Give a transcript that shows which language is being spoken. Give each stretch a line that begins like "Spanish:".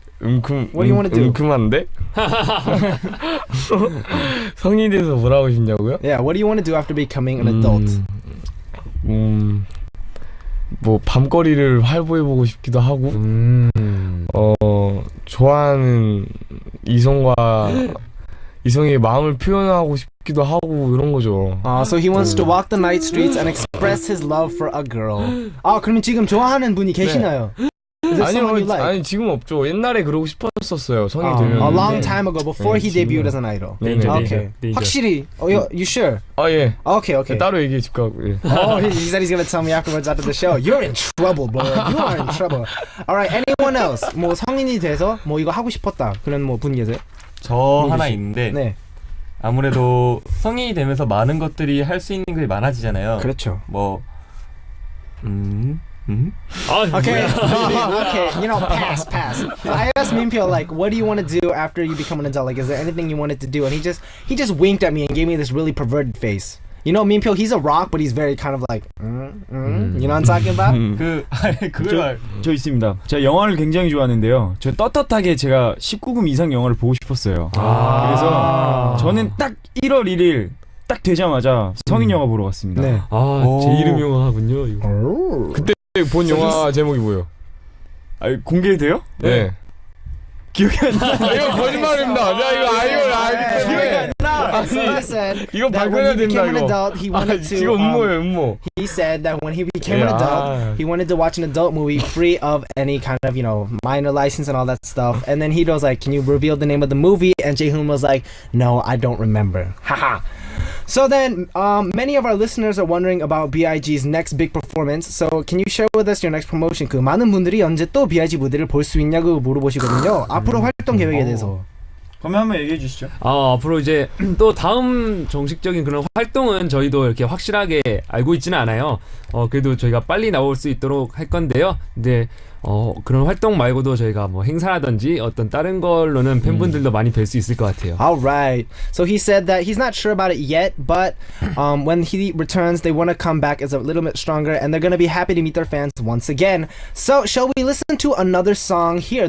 English: What do you wanna do?
Korean: 은큼한데? 성인이 돼서 뭘 하고 싶냐고요?
English: Yeah, what do you want to do after becoming an adult?
Korean: 뭐 밤거리를 활보해보고 싶기도 하고 좋아하는 이성의 마음을 표현하고 싶기도 하고 이런 거죠.
English: So he wants to walk the night streets and express his love for a girl.
Korean: 그러면 지금 좋아하는 분이 계시나요?
English: Is there someone you like?
Korean: 아니 지금 없죠. 옛날에 그러고 싶었었어요. 성인 되면.
English: A long time ago, before he debuted as an idol. Okay.
Korean: 확실히.
English: You sure?
Korean: 예.
English: Okay.
Korean: 따로 얘기해 줄 거고. 예.
English: He said he's gonna tell me afterwards after the show. You're in trouble, bro. You are in trouble. Alright, anyone else?
Korean: 뭐 성인이 돼서 뭐 이거 하고 싶었다. 그런 뭐 분 계세요? 저 하나 있는데 네. 아무래도 성인이 되면서 많은 것들이 할 수 있는 게 많아지잖아요. 그렇죠. 뭐
English: Okay. Okay. You know, pass. I asked Minpyo, like, what do you want to do after you become an adult? Like, is there anything you wanted to do? And he just winked at me and gave me this really perverted face. You know, Minpyo, he's a rock, but he's very kind of like, you know what I'm talking about?
Korean: 저 있습니다. 제가 영화를 굉장히 좋아하는데요. 저 떳떳하게 제가 19금 이상 영화를 보고 싶었어요. 그래서 저는 딱 1월 1일 딱 되자마자 성인 영화 보러 갔습니다. 네. 제 이름 영화군요. 이거. 그때 본 영화 제목이 뭐예요? 공개돼요? 네. 기억이 안 나. 이거 거짓말입니다. 내가 이거 알기 때문에.
English: So he said
Korean: 이거
English: that when he
Korean: 발표해야 된다
English: became an
Korean: 이거.
English: adult, he wanted to.
Korean: 이거 음모예요, 음모.
English: He said that when he became an adult, he wanted to watch an adult movie free of any kind of, minor license and all that stuff. And then he was like, "Can you reveal the name of the movie?" And Jaehoon was like, "No, I don't remember." Haha. So then, many of our listeners are wondering about BIG's next big performance. So can you share with us your next promotion?
Korean: 많은 분들이 언제 또 BIG 무대를 볼 수 있냐고 물어보시거든요. 앞으로 활동 계획에 대해서. 그러면 한번 얘기해 주시죠. 앞으로 이제 또 다음 정식적인 그런 활동은 저희도 이렇게 확실하게 알고 있지는 않아요. 그래도 저희가 빨리 나올 수 있도록 할 건데요. 근데 그런 활동 말고도 저희가 뭐 행사라든지 어떤 다른 걸로는 팬분들도 많이 뵐 수 있을 것 같아요.
English: Alright. So he said that he's not sure about it yet, but when he returns, they want to come back as a little bit stronger, and they're going to be happy to meet their fans once again. So shall we listen to another song here?